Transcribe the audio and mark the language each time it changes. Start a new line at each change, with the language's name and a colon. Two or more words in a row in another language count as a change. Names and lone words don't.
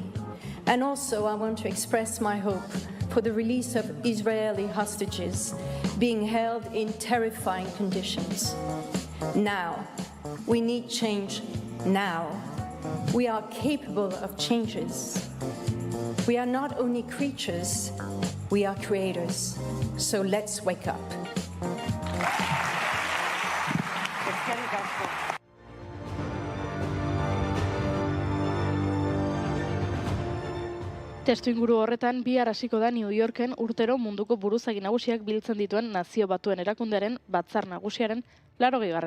English: And also I want to express my hope for the release of Israeli hostages being held in terrifying conditions. Now, we need change now. We are capable of changes. We are not only creatures, we are creators. So let's wake up.
Basque: Testuinguru horretan bihar hasiko da New Yorken urtero munduko buruzagi nagusiak biltzen dituen Nazio Batuen Erakundearen Batzar Nagusiaren 80.